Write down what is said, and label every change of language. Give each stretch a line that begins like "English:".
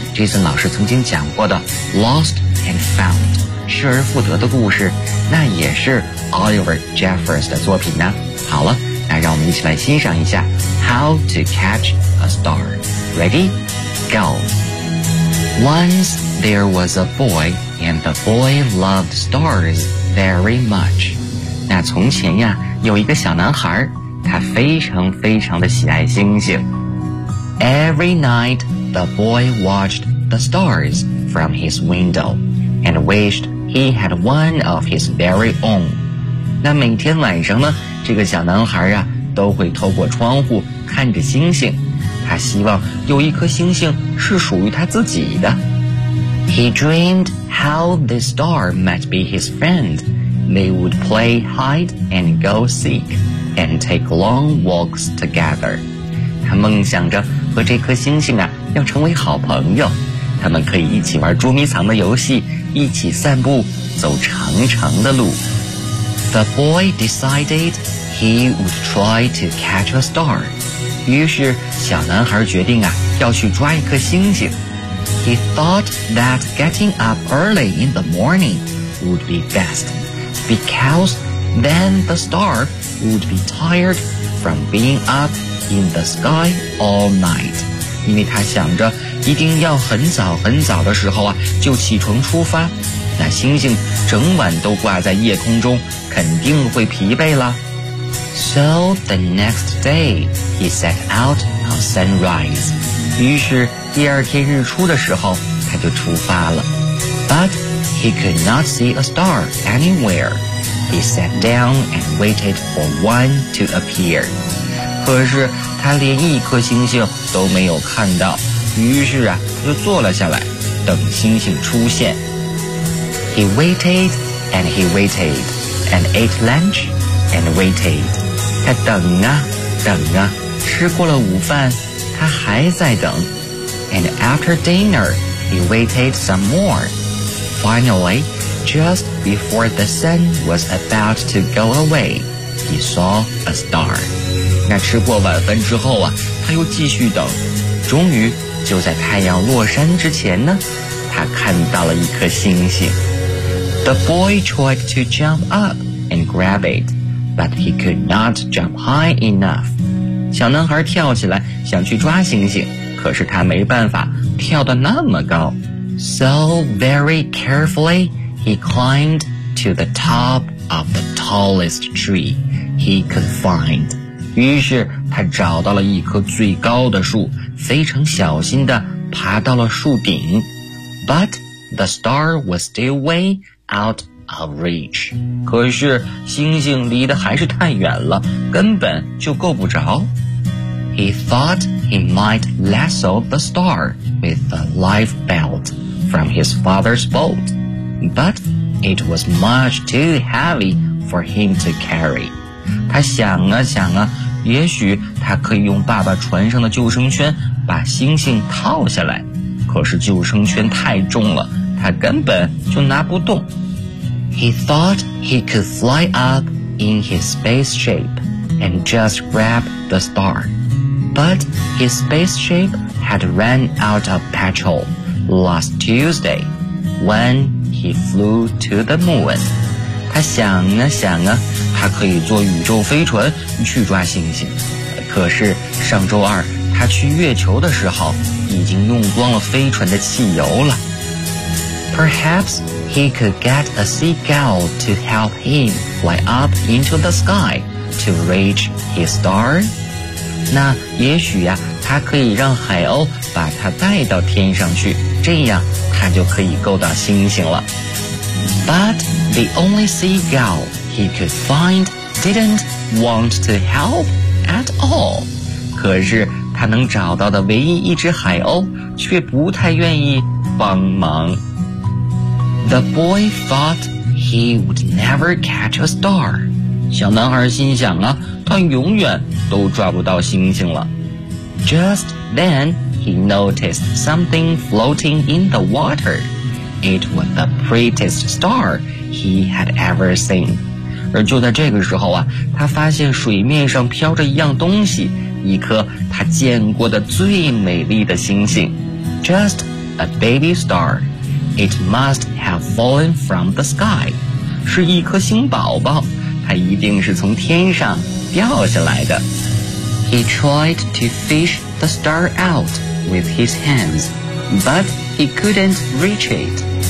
Chinese: 这次老师曾经讲过的 Lost and Found， 失而复得的故事，那也是 Oliver Jeffers 的作品呢。好了，那让我们一起来欣赏一下 How to Catch a Star.
English: Ready? Go. Once there was a boy, and the boy loved stars very much.
Chinese: 那从前呀，有一个小男孩，他非常非常的喜爱星星。
English: Every night, the boy watched the stars from his window and wished he had one of his very own.
Chinese: 那每天晚上呢，这个小男孩啊，都会透过窗户看着星星。他希望有一颗星星是属于他自己的。
English: He dreamed how the star might be his friend. They would play hide and go seek and take long walks together.
Chinese: 他梦想着和这颗星星啊要成为好朋友，他们可以一起玩捉迷藏的游戏，一起散步，走长长的路。
English: The boy decided he would try to catch a star.
Chinese: 于是小男孩决定啊要去抓一颗星星。
English: He thought that getting up early in the morning would be best, because then the star would be tired from being up in the sky all night.
Chinese: 因为他想着一定要很早很早的时候啊就起床出发，那星星整晚都挂在夜空中肯定会疲惫了。
English: So the next day, he set out on sunrise.
Chinese: 于是第二天日出的时候他就出发了。
English: But he could not see a star anywhere. He sat down and waited for one to appear.
Chinese: 可是他连一颗星星都没有看到，于是啊就坐了下来等星星出现。
English: He waited and he waited and ate lunch and waited.
Chinese: 他等啊等啊，吃过了午饭他还在等。
English: And after dinner he waited some more. Finally, just before the sun was about to go away, he saw a star.
Chinese: 那吃过晚饭之后啊，他又继续等，终于就在太阳落山之前呢，他看到了一颗星星。
English: The boy tried to jump up and grab it, but he could not jump high enough.
Chinese: 小男孩跳起来想去抓星星，可是他没办法跳得那么高。
English: So very carefully, he climbed to the top of the tallest tree he could find.
Chinese: 于是他找到了一棵最高的树，非常小心地爬到了树顶。
English: But the star was still way out of reach.
Chinese: 可是星星离得还是太远了，根本就够不着。
English: He thought he might lasso the star with the life belt from his father's boat, but it was much too heavy for him to carry.
Chinese: 他想啊想啊，也许他可以用爸爸船上的救生圈把星星套下来，可是救生圈太重了，他根本就拿不动。
English: He thought he could fly up in his spaceship and just grab the star. But his spaceship had run out of petrol last Tuesday when he flew to the moon.
Chinese: 他想啊想啊，他可以坐宇宙飞船去抓星星。可是上周二他去月球的时候已经用光了飞船的汽油了。
English: Perhaps he could get a seagull to help him fly up into the sky to reach his star?
Chinese: 那也许呀，他可以让海鸥把他带到天上去，这样他就可以够到星星了。
English: But the only seagull he could find didn't want to help at all.
Chinese: 可是他能找到的唯一一只海鸥却不太愿意帮忙。
English: The boy thought he would never catch a star.
Chinese: 小男孩心想啊，他永远都抓不到星星了。
English: Just then, he noticed something floating in the water. It was the prettiest star he had ever seen.
Chinese: 而就在这个时候啊，他发现水面上飘着一样东西，一颗他见过的最美丽的星星。
English: Just a baby star. It must have fallen from the sky.
Chinese: 是一颗星宝宝。他一定是从天上掉下来的。
English: He tried to fish the star out with his hands, but he couldn't reach it.